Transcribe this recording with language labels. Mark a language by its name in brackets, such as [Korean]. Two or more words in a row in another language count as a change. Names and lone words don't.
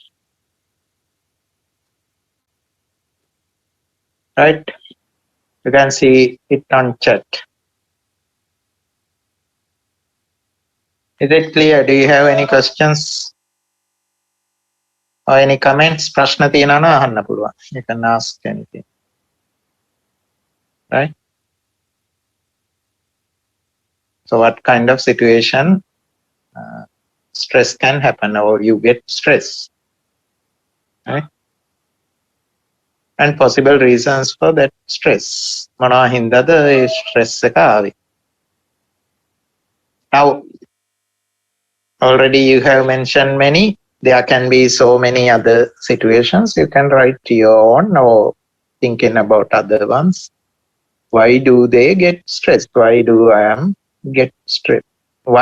[English] Right? You can see it on chat. Is it clear? Do you have any questions or any comments? [Sinhala] ප්‍රශ්න තියෙනවා නම් අහන්න පුළුවන්. [English] You can ask anything. Right? So what kind of situation stress can happen, or you get stress? Right? And possible reasons for that stress. [Sinhala] මොනවා හින්දාද ඒ stress එක ආවේ? [English] Now, already you have mentioned many. There can be so many other situations. You can write your own or thinking about other ones. Why do they get stressed? Why do I am get stressed? Why?